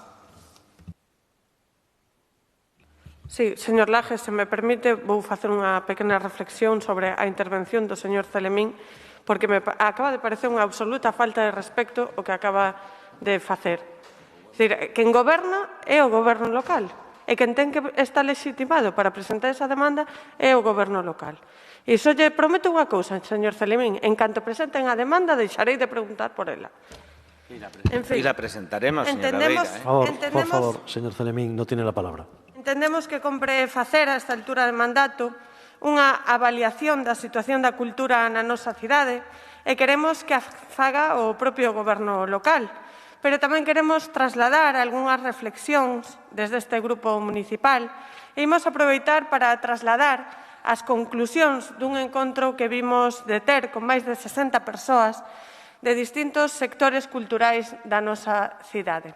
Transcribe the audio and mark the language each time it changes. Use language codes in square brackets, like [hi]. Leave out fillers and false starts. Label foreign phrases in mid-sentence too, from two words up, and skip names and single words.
[gl] Sí, señor Laje, se me permite, vou facer unha pequena reflexión sobre a intervención do señor Celemín, porque me acaba de parecer unha absoluta falta de respecto o que acaba de facer. É dicir, quen goberna é o goberno local, e quen ten que estar legitimado para presentar esa demanda é o goberno local. E só lle prometo unha cousa, señor Celemín, en canto presenten a demanda, deixarei de preguntar por ela. [es] Y la presentaremos, señora Beira. Por favor, señor Celemín, no tiene la palabra. [gl] Entendemos que compre facer a esta altura de mandato unha avaliación da situación da cultura na nosa cidade e queremos que a faga o propio goberno local. Pero tamén queremos trasladar algunhas reflexións desde este grupo municipal e imos aproveitar para trasladar as conclusións dun encontro que vimos de ter con máis de 60 persoas de distintos sectores culturais da nosa cidade.